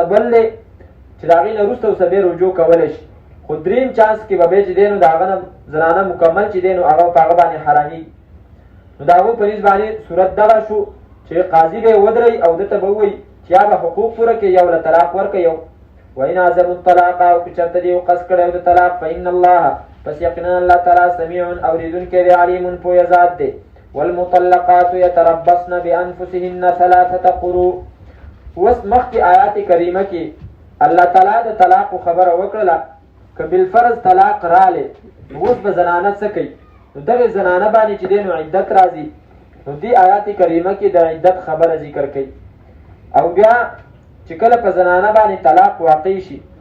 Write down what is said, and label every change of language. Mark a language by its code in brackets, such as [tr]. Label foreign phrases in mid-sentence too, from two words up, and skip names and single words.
[ps] بل دی چې د هغې نه وروسته ورسه بیا رجوع کولی شي خو دریم چانس کې به بیا چې دی نو د هغه نه زنانه مکمل چې دی نو هغه په هغه باندې حرامي نو د هغو په نسبت باندې صورت دغه شو چې قاضي به یې ودرئ او ده ته به ووایي چې یا به حقوق پوره کړي یا له طلاق ورکړي یو [ar] وإن عزموا الطلاق [ps] او که چېرته دې قصد کړی د طلاق [ar] فإن الله [ps] پس یقینا الله تعالی سمیع اورېدونکی دی علیم پوهه ذات دی [ar] والمطلقات يتربصن بأنفسهن 3 قروء [ps] اوس مخکې آیات کریمه کې الله تعالی د طلاق خبره وکړله که بالفرض طلاق رالی اوس به زنانه څه کوي نو دغې زنانه باندې چې دی نو عدت راځي نو دې آیات کریمه کې د عدت خبره ذکر کوي او بیا چې کله په زنانه باندې طلاق واقع شي